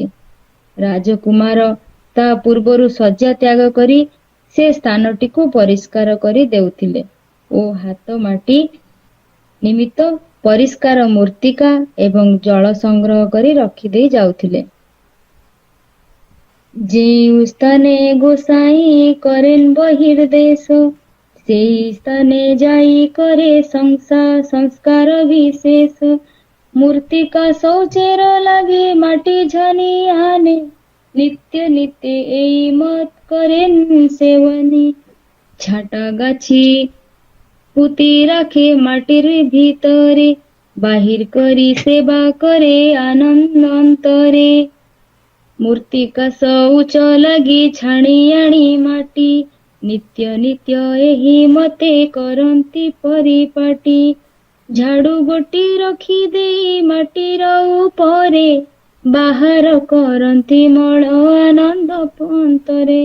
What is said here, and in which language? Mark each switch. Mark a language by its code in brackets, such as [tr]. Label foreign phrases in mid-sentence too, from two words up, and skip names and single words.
[or] ରାଜକୁମାର ତା ପୂର୍ବରୁ ଶଯ୍ୟା ତ୍ୟାଗ କରି ସେ ସ୍ଥାନଟିକୁ ପରିଷ୍କାର କରି ଦେଉଥିଲେ ଓ ହାତ ମାଟି ନିମିତ୍ତ ପରିଷ୍କାର ମୃତ୍ତିକା ଏବଂ ଜଳ ସଂଗ୍ରହ କରି ରଖିଦେଇ ଯାଉଥିଲେ। [bn] যেই স্থানে গোসাঞি করেন বহির্দেশ, সেই স্থানে যাই করে সংস্কার বিশেষ। মূর্তিকা শৌচের লাগে মাটি ঝানি আনে, নিত্য নিত্য এই মত করেন সেবনে। ছাটা গাছি পুতি রাখে মাটির ভিতরে, বাহির করি সেবা করে আনন্দ অন্তরে। [or] ମୂର୍ତ୍ତିକା ଶୌଚ ଲାଗି ଛାଣି ଆଣି ମାଟି, ନିତ୍ୟ ନିତ୍ୟ ଏହି ମତେ କରନ୍ତି ପରିପାଟି। ଝାଡୁ ଗୋଟି ରଖି ଦେଇ ମାଟିର ଉପରେ, ବାହାର କରନ୍ତି ମଳ ଆନନ୍ଦ ପନ୍ତରେ।